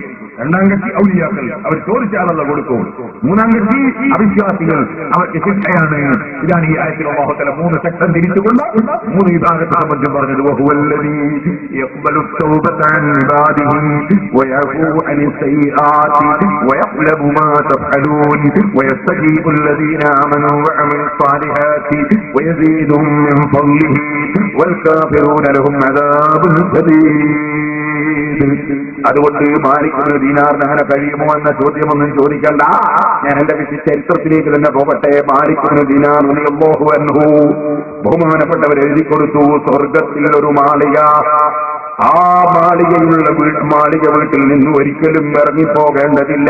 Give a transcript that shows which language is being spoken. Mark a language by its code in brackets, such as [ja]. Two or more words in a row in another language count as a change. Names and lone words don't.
[ml] രണ്ടാം കക്ഷി ഔലിയാക്കൾ, അവർ ചോദിച്ചാലുള്ള കൊടുക്കും. മൂന്നാം കക്ഷി അവിശ്വാസികൾ, അവർക്ക് ശിക്ഷയാണ്. ഇതാണ് ഈ ആയത്തിൽ അല്ലാഹു തആല 3 സെക്ഷൻ തിരിച്ചുകൊണ്ട് 3 വിഭാഗത്തെ സംബന്ധിച്ചും പറഞ്ഞത്. [ar] وهو الذي يقبل التوبة عن عباده ويعفو عن السيئات ويعلم ما تفعلون ويستجيب الذين آمنوا وعملوا الصالحات ويزيدهم من فضله والكافرون لهم عذاب شديد. [ml] അതുകൊണ്ട് മാലിക് ഇബ്നു ദീനാറിന് അങ്ങനെ കഴിയുമോ എന്ന ചോദ്യമൊന്നും ചോദിക്കണ്ട. ഞാൻ എന്റെ ചരിത്രത്തിലേക്ക് തന്നെ പോകട്ടെ. മാലിക് ഇബ്നു ദീനാർ [ar] رضي الله عنه [ml] ബഹുമാനപ്പെട്ടവർ എഴുതി കൊടുത്തു, സ്വർഗത്തിൽ ഒരു മാളിക, ആ മാളിക വീട്ടിൽ നിന്ന് ഒരിക്കലും ഇറങ്ങിപ്പോകേണ്ടതില്ല.